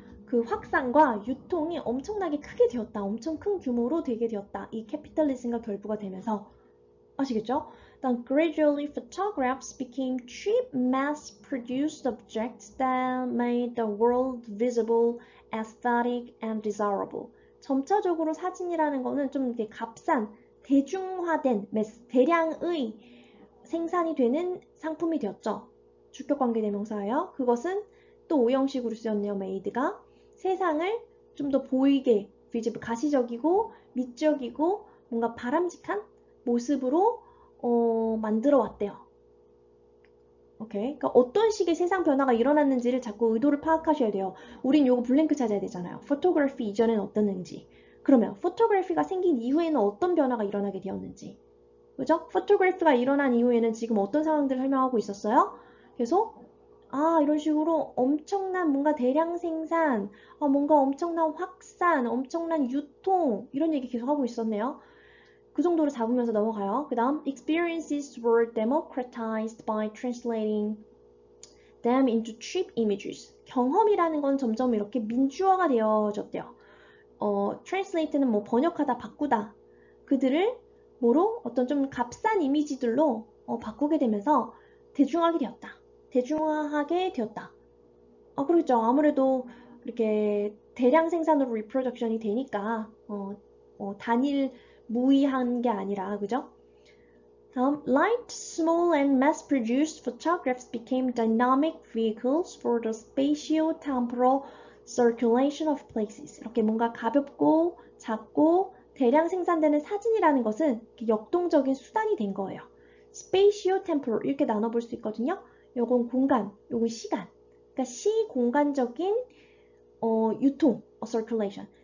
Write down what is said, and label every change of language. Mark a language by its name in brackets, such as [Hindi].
[Korean] 그 확산과 유통이 엄청나게 크게 되었다. 엄청 큰 규모로 되게 되었다. 이 캐피탈리즘과 결부가 되면서 아시겠죠? [English] Then gradually photographs became cheap mass-produced objects that made the world visible, aesthetic, and desirable. [Korean] 점차적으로 사진이라는 거는 좀 이렇게 값싼, 대중화된, 대량의 생산이 되는 상품이 되었죠. 주격관계대명사예요. 그것은 또 오형식으로 쓰였네요. made가 세상을 좀 더 보이게, 가시적이고 미적이고 뭔가 바람직한 모습으로 만들어 왔대요. 오케이. 그러니까 어떤 식의 세상 변화가 일어났는지를 자꾸 의도를 파악하셔야 돼요. 우린 요거 블랭크 찾아야 되잖아요. 포토그래피 이전에는 어땠는지. 그러면 포토그래피가 생긴 이후에는 어떤 변화가 일어나게 되었는지. 그죠? 포토그래피가 일어난 이후에는 지금 어떤 상황들을 설명하고 있었어요? 그래서 이런 식으로 엄청난 뭔가 대량 생산, 뭔가 엄청난 확산, 엄청난 유통 이런 얘기 계속 하고 있었네요. 그 정도로 잡으면서 넘어가요. 그 다음 [English] experiences were democratized by translating them into cheap images. [Korean] 경험이라는 건 점점 이렇게 민주화가 되어졌대요. translate는 뭐 번역하다, 바꾸다. 그들을 뭐로? 어떤 좀 값싼 이미지들로 바꾸게 되면서 대중화하게 되었다. 그렇죠. 아무래도 이렇게 대량 생산으로 리프로덕션이 되니까 단일 무의한 게 아니라 그죠? 다음, [English] light, small, and mass-produced photographs became dynamic vehicles for the spatio-temporal circulation of places. [Korean] 이렇게 뭔가 가볍고 작고 대량 생산되는 사진이라는 것은 역동적인 수단이 된 거예요. spatio-temporal 이렇게 나눠볼 수 있거든요. 요건 공간, 요건 시간. 그러니까 시공간적인 유통, circulation.